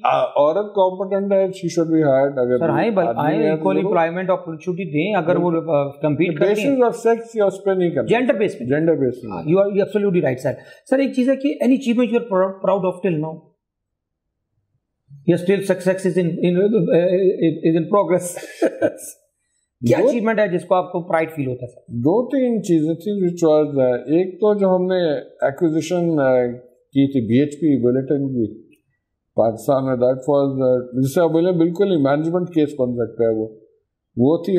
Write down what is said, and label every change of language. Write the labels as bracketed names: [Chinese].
[English] عورت competent ہے she should be hired. [Urdu] اگر سر آئیں [English] equal employment opportunity [Urdu] دیں, اگر وہ compete کرتے ہیں. [English] basis of sex [Urdu] یا اس پہ نہیں کرنا, [English] gender based you are absolutely right sir. [Urdu] سر ایک چیز ہے کہ [English] any achievement you are proud of till now, yes still success is in progress. [Urdu] کیا اچیومنٹ ہے جس کو آپ کو پرائڈ فیل ہوتا ہے؟ دو تین چیزیں تھیں [English] which was [Urdu] ایک تو جو ہم نے ایکوزیشن کی تھی BHP بلیٹن کی پاکستان میں, [English] that was [Urdu] جس سے بولے بالکل ہی مینجمنٹ کیس بن سکتا ہے وہ تھی.